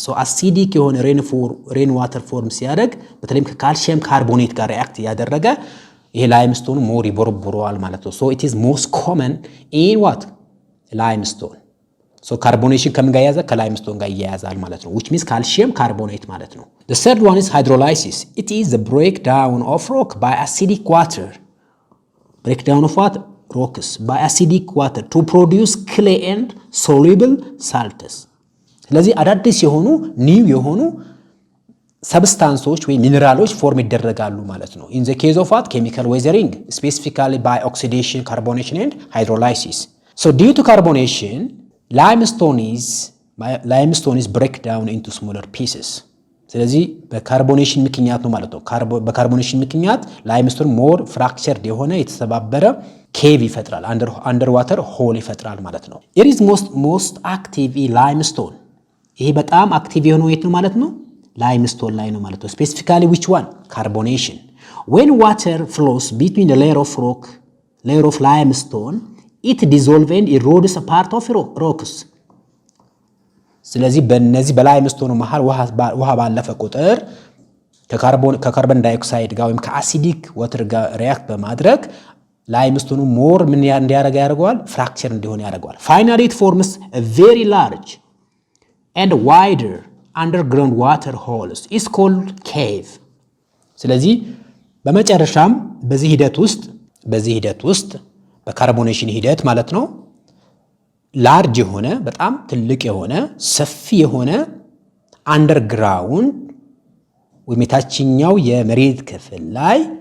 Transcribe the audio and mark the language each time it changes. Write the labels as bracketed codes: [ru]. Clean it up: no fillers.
[am] so acidic የሆነ rainwater ፎርም ሲያደርግ በተለይም ከካልሲየም ካርቦኔት ጋር ሪአክት ያደረገ ይሄ ላይምስቶን ሞር ይቦርቦረዋል ማለት ነው። [en] so it is most common in what? limestone. [am] so carbonation ከምን ጋር ያያዛል? ከላይምስቶን ጋር ያያዛል ማለት ነው። [en] which means calcium carbonate [am] ማለት ነው። [en] the third one is hydrolysis. it is the breakdown of rock by acidic water. breakdown of what? rocks by acidic water to produce clay and soluble salts. [am] ስለዚህ አዳዲስ የሆኑ ኒው የሆኑ ሰብስታንሶች ወይ ሚነራሎች ፎርም ይደረጋሉ ማለት ነው። [en] in the case of what? chemical weathering, specifically by oxidation, carbonation and hydrolysis. so due to carbonation limestone is break down into smaller pieces. [am] ስለዚህ በካርቦኔሽን ምክንያት ነው ማለት ነው። በካርቦኔሽን ምክንያት ላይምስቶን ሞር ፍራክቸርድ የሆነ የተሰባበረ ኬቭ ይፈጥራል፣ አንደር ዋተር ሆል ይፈጥራል ማለት ነው። [en] it is most active in limestone. [am] ይሄ በጣም አክቲቭ የሆነው የት ነው ማለት ነው? ላይምስቶን ላይ ነው ማለት ነው። [en] specifically which one? carbonation. when water flows between the layer of limestone it dissolves and erodes a part of rocks. [am] ስለዚህ በእነዚህ በላይምስቶን መሃል ውሃ ባለፈ ቁጥር ከካርቦን ዳይኦክሳይድ ጋር ወይም ከአሲዲክ ዋተር ጋር ሪአክት በማድረግ ላይምስቶኑ ሞር ምን ያደርገዋል? ፍራክቸር እንዲሆን ያደርገዋል። [en] finally it forms a very large and wider underground water holes is called cave. [am] ስለዚህ በመጨረሻም በዚህ ሂደት ውስጥ በካርቦኔሽን ሂደት ማለት ነው ላርጅ የሆነ በጣም ትልቅ የሆነ ሰፊ የሆነ አንደርግራውንድ ወይም የታችኛው የመሬት ክፍል ላይ